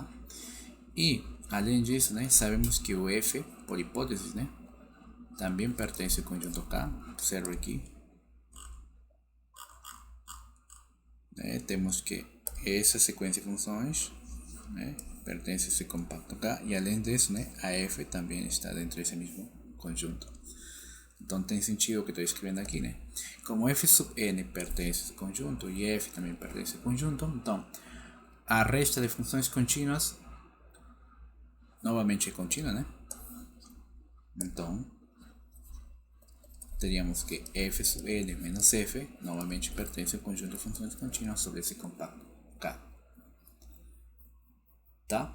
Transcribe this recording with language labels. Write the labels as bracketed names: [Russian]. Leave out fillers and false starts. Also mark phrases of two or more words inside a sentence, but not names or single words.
[Portuguese] E, além disso, né, sabemos que o f, por hipótese, né, também pertence ao conjunto K. Observe aqui. Temos que essa sequência de funções pertence a [Spanish] ese compacto acá, y [Portuguese] além disso, a F [Spanish] también está dentro de ese mismo conjunto. Entonces tiene sentido que estoy escribiendo aquí, como F sub n pertence a ese conjunto y F también pertence a ese conjunto, entonces a resta de funciones continuas [Portuguese] novamente é contínua, Então teríamos que F sub n menos F novamente pertence ao conjunto de funções contínuas sobre esse compacto K. Tá?